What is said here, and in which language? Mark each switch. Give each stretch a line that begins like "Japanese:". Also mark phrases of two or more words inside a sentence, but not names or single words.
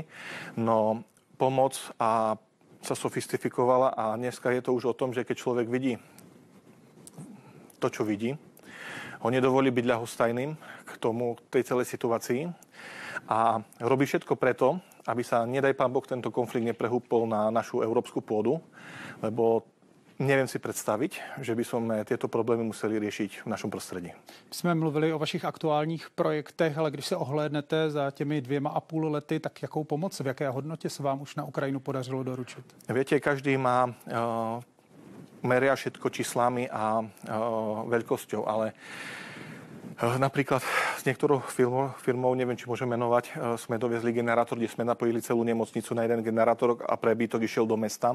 Slovak: No pomoc sa sofistikovala a dneska je to už o tom, že keď človek vidí to, čo vidí, ho nedovolí byť ľahostajným k tej celej situácii a robí všetko preto, aby sa, nedaj pán Boh, tento konflikt neprehúpol na našu európsku pôdu, lebo neviem si predstaviť, že by sme tieto problémy museli riešiť v našom prostredí.
Czech: Jsme mluvili o vašich aktuálních projektech, ale když se ohlédnete za těmi 2,5 lety, tak jakou pomoc, v jaké hodnotě se vám už na Ukrajinu podařilo doručit?
Slovak: Viete, každý meria všetko číslami a veľkosťou, ale napríklad s niektorou firmou, neviem, či môžem menovať, sme doviezli generátor, kde sme napojili celú nemocnicu na jeden generátor a prebytok išiel do mesta.